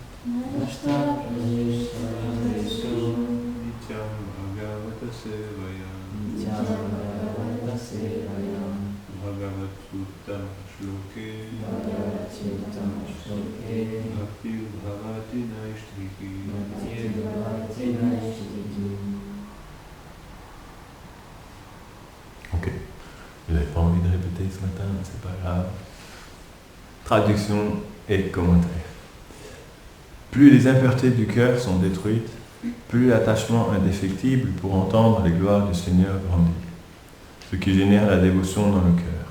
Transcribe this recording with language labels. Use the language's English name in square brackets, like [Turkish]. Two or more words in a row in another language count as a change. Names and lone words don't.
[Sanskrit] नित्यं भागवत सेवया भागवतं श्लोके भक्तिर् भवति नैष्ठ्रिकी. [French] Ok. Vous n'avez pas envie de répéter ce matin, c'est pas grave. Traduction et commentaire. Plus les impuretés du cœur sont détruites, plus l'attachement indéfectible pour entendre les gloires du Seigneur grandit, ce qui génère la dévotion dans le cœur.